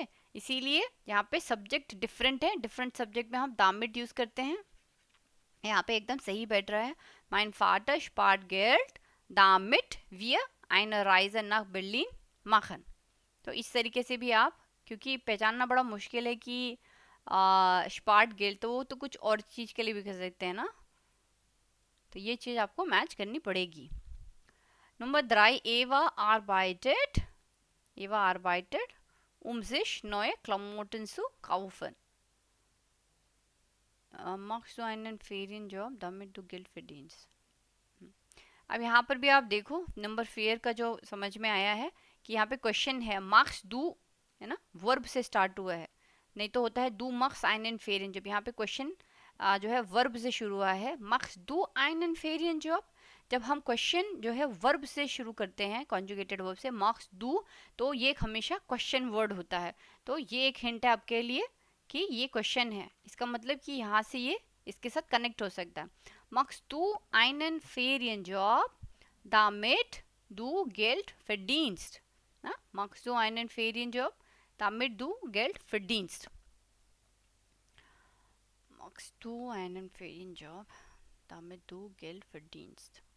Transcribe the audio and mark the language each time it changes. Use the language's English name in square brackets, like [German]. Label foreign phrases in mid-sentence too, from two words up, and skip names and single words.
[Hindi] इसीलिए यहाँ पे [English] subject different [Hindi] है, [English] different subject [Hindi] में हम दामिट यूज़ करते हैं। यहाँ पे एकदम सही बैठ रहा है। [German] mein Vater spart Geld damit wir eine Reise nach Berlin machen। [Hindi] तो इस तरीके से भी आप, क्योंकि पहचानना बड़ा मुश्किल है कि [German] spart Geld [Hindi] तो वो तो कुछ और चीज़ के लिए भी कर सकते हैं ना, तो ये चीज़ आपको मैच करनी पड़ेगी। [German] Nummer 3 Eva arbeitet sich neue Klamotten zu kaufen। machst du einen Ferienjob damit du Geld verdienst। [Hindi] अब यहाँ पर भी आप देखो नंबर फेयर का जो समझ में आया है कि यहाँ पे क्वेश्चन है [German] machst du [Hindi] है ना, वर्ब से स्टार्ट हुआ है, नहीं तो होता है [German] du machst einen Ferienjob. [Hindi] यहाँ पे क्वेश्चन जो है वर्ब से शुरू हुआ है, [German] machst du einen Ferienjob. [Hindi] जब हम क्वेश्चन जो है वर्ब से शुरू करते हैं [English] conjugated verb [Hindi] से [German] machst du, [Hindi] तो ये हमेशा [English] question word [Hindi] होता है। तो ये एक हिंट है आपके लिए कि ये क्वेश्चन है, इसका मतलब कि यहाँ से ये इसके साथ कनेक्ट हो सकता है। [German] machst du einen Ferienjob damit du Geld verdienst। ना, machst du einen Ferienjob damit du Geld verdienst। machst du einen Ferienjob damit du Geld verdienst।